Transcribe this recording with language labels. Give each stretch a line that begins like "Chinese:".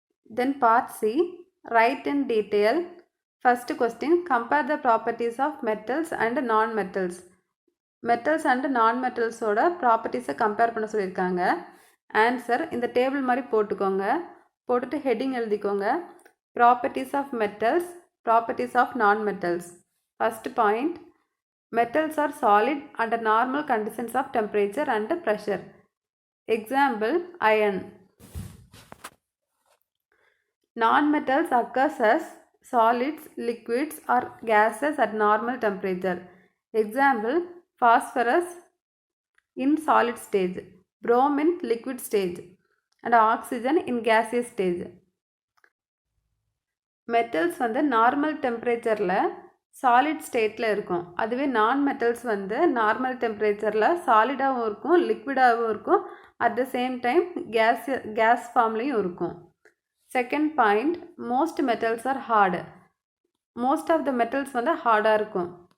English: Then part C, right in detail. First question, compare the properties of metals and non metals.
Tamil: Metals and நான் மெட்டல்ஸோட ப்ராப்பர்ட்டிஸை compare பண்ண சொல்லியிருக்காங்க. Answer இந்த table மாதிரி போட்டுக்கோங்க. போட்டுட்டு ஹெட்டிங் எழுதிக்கோங்க.
English: Properties of metals, properties of non-metals. First point, metals are solid under normal conditions of temperature and pressure. Example, iron. Non-metals occurs as solids, liquids or gases at normal temperature. Example, phosphorus in solid stage, bromine in liquid stage and oxygen in gaseous stage.
Tamil: Metals வந்து normal டெம்பரேச்சரில் solid ஸ்டேட்டில் இருக்கும். அதுவே நான் metals வந்து normal டெம்பரேச்சரில் சாலிடாகவும் இருக்கும், லிக்விடாகவும் இருக்கும்,
English: at the same time
Tamil: case ஃபார்ம்லேயும் இருக்கும்.
English: Second point, most metals are hard.
Tamil: Most of the metals வந்து ஹார்டாக இருக்கும்.